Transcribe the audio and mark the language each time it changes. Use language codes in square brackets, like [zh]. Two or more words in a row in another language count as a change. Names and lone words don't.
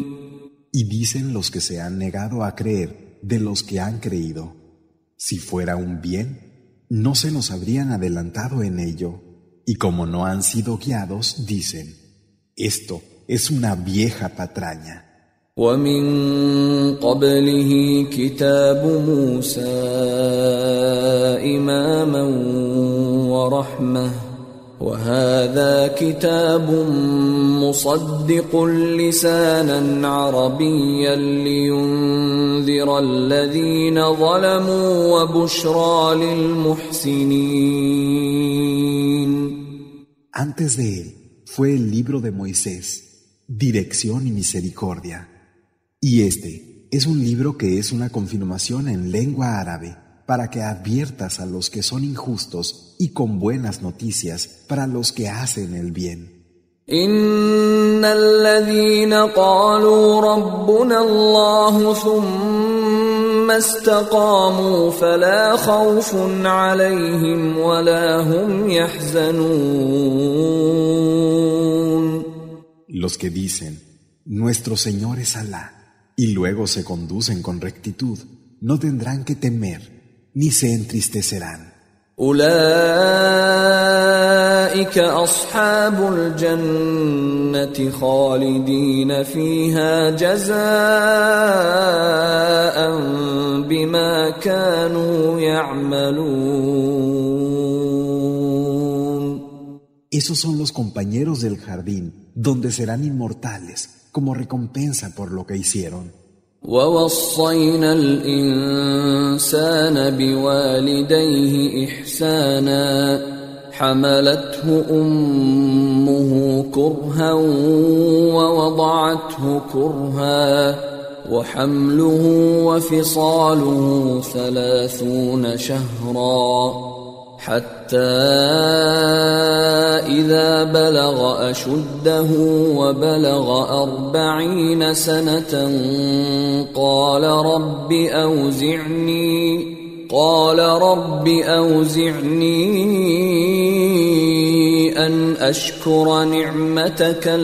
[es] Y dicen los que se han negado a creer de los que han creído, si fuera un bien, no se nos habrían adelantado en ello, y como no han sido guiados, dicen, esto es una vieja patraña. [ar] ومن قبله كتاب موسى إماما ورحمة وهذا كتاب مصدق لسانا عربيا لينذر الذين ظلموا وبشرى للمحسنين. [es] Antes de él fue el libro de Moisés, dirección y misericordia. Y este es un libro que es una confirmación en lengua árabe para que adviertas a los que son injustos y con buenas noticias para los que hacen el bien. [ar] إن الذين قالوا ربنا الله ثم استقاموا فلا خوف عليهم ولا هم يحزنون. [es] Los que dicen, nuestro Señor es Alá, y luego se conducen con rectitud, no tendrán que temer, ni se entristecerán. [ar] أولئك أصحاب الجنة خالدين فيها جزاء بما كانوا يعملون. [es] Esos son los compañeros del jardín, donde serán inmortales, como recompensa por lo que hicieron. [ar] ووصينا الإنسان بوالديه إحسانا حملته أمه كرها ووضعته كرها وحمله وفصاله 30 شهرا حتى إذا بلغ أشده وبلغ 40 سنة قال رب أوزعني أن أشكر نعمتك